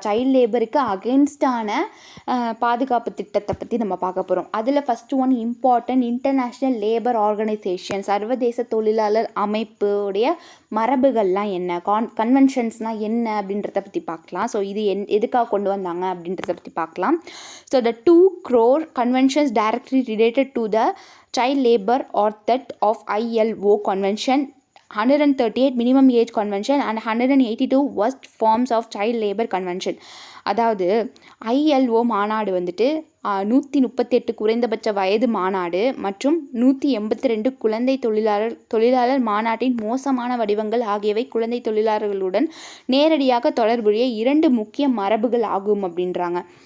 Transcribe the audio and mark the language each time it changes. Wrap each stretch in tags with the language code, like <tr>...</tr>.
<ta>Child லேபருக்கு அகெயின்ஸ்டான பாதுகாப்பு திட்டத்தை பற்றி நம்ம பார்க்க போகிறோம். அதில் first one important international labour organisation, சர்வதேச தொழிலாளர் அமைப்புடைய மரபுகள்லாம் என்ன, கன்வென்ஷன்ஸ்னால் என்ன அப்படின்றத பற்றி பார்க்கலாம். ஸோ இது எதுக்காக கொண்டு வந்தாங்க அப்படின்றத பற்றி பார்க்கலாம்.</ta> <en>So the 2 crore conventions directly related to the child labor or that of ILO convention, 138 minimum age convention and 182 worst forms of child labor convention.</en> <ta>அதாவது ILO மாநாடு வந்துட்டு 138 குறைந்தபட்ச வயது மாநாடு மற்றும் 182 குழந்தை தொழிலாளர் மாநாட்டின் மோசமான வடிவங்கள் ஆகியவை குழந்தை தொழிலாளர்களுடன் நேரடியாக தொடர்புடைய 2 முக்கிய மரபுகள் ஆகும் அப்படின்றாங்க.</ta>